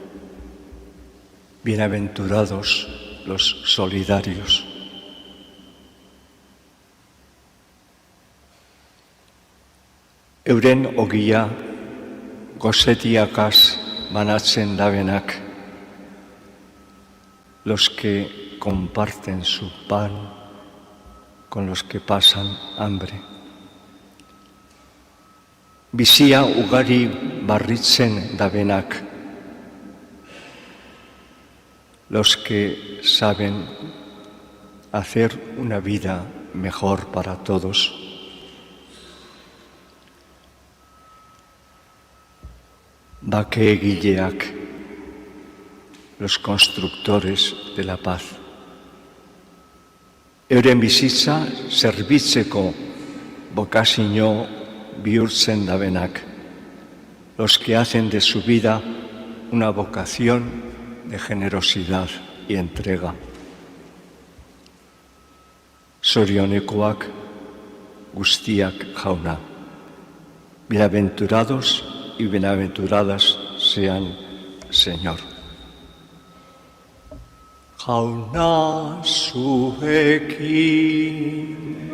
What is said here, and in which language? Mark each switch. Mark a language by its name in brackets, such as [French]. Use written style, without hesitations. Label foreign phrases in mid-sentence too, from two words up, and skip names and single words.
[Spanish] bienaventurados los solidarios. [Basque] Euren ogia gozetiakaz banatzen dabenak, [Spanish] los que comparten su pan con los que pasan hambre. [Basque] Bizia ugari barritzen dabenak, [Spanish] los que saben hacer una vida mejor para todos. Bakeegileak, los constructores de la paz. [Basque] Euren bizitza zerbitzeko bokazio bihurtzen dabenak, [Spanish] los que hacen de su vida una vocación de generosidad y entrega. [Basque] Zorionekoak guztiak jauna, [Spanish] bienaventurados y bienaventuradas sean, Señor. [Basque] Jauna zuekin.